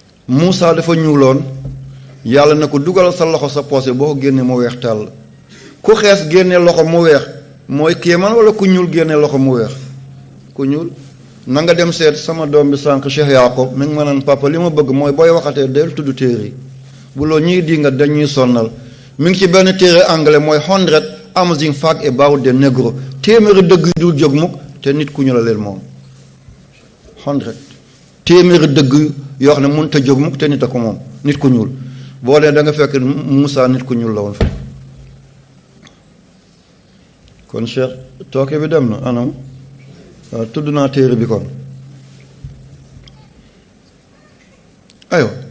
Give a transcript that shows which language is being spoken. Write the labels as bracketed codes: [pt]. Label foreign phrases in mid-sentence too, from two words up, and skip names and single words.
[wo] Muusa dafa ñuuloon yàlla na ko dugal sa loxo sa poche boo ko génnee mu weex tàll ku xees génnee loxo mu weex mooy kéemaan wala ku ñuul génnee loxo mu weex ku ñuul na nga dem seet sama doom bi sànq Cheikh Yacob mi ngi ma naan papa li ma bëgg mooy booy waxatee del tudd téere yi bu loolu ñuy di nga dañuy sonnal mi ngi ci benn téere anglais mooy 100 amazing facts about the negro téeméeri dëgg yu dul jóg mukk te nit ku ñu la leen moom 100 téeméeri dëgg yoo xam ne mënut a jóg mukk te nit a ko moom nit ku ñuul boo dee da nga fekk Moussa nit ku ñuul la woon fa kon Cheikh tooke bi dem na anam waaw tudd naa téere bi kon aywa